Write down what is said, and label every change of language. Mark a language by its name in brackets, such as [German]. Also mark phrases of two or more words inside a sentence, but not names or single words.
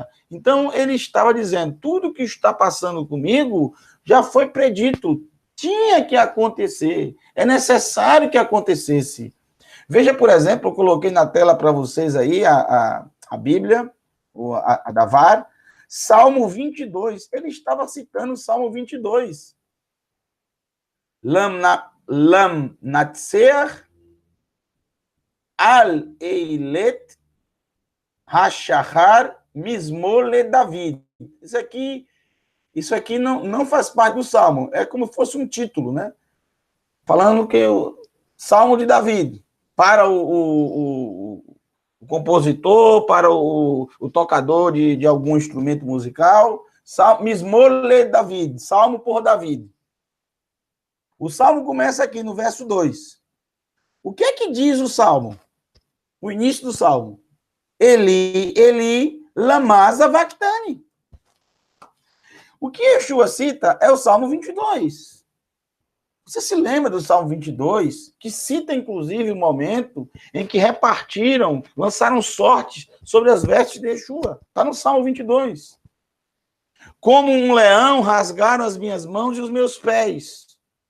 [Portuguese] Então, ele estava dizendo, tudo que está passando comigo já foi predito, tinha que acontecer, é necessário que acontecesse. Veja, por exemplo, eu coloquei na tela para vocês aí a Bíblia, a Davar, Salmo 22, ele estava citando o Salmo 22. [Hebrew] למנצח על אילת השחר מזמור לדוד. [Portuguese] Isso aqui não faz parte do Salmo, é como se fosse um título, né? Falando que o Salmo de David, para o compositor, para o tocador de algum instrumento musical, Mismole David, Salmo por David. O Salmo começa aqui no verso 2. O que é que diz o Salmo? O início do Salmo. [Aramaic] אלי, אלי, למה שבקתני. [Portuguese] O que Yeshua cita é o Salmo 22. Você se lembra do Salmo 22, que cita, inclusive, o momento em que repartiram, lançaram sortes sobre as vestes de Yeshua. Está no Salmo 22. Como um leão rasgaram as minhas mãos e os meus pés.